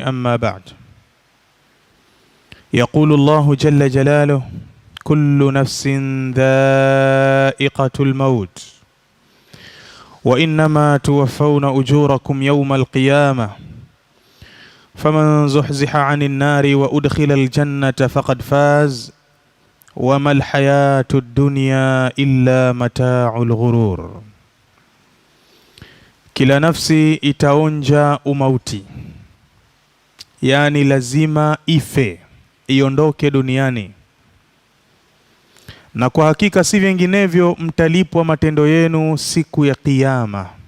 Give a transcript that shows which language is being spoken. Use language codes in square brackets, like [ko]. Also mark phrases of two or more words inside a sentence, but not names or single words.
[ar] أما بعد، يقول الله جل جلاله: كل نفس ذائقة الموت وإنما توفون أجوركم يوم القيامة فمن زحزح عن النار وأدخل الجنة فقد فاز وما الحياة الدنيا إلا متاع الغرور. [sw] Kila nafsi itaonja umauti, yani lazima ife, iondoke duniani, na kwa hakika si vinginevyo mtalipwa matendo yenu siku ya Kiyama.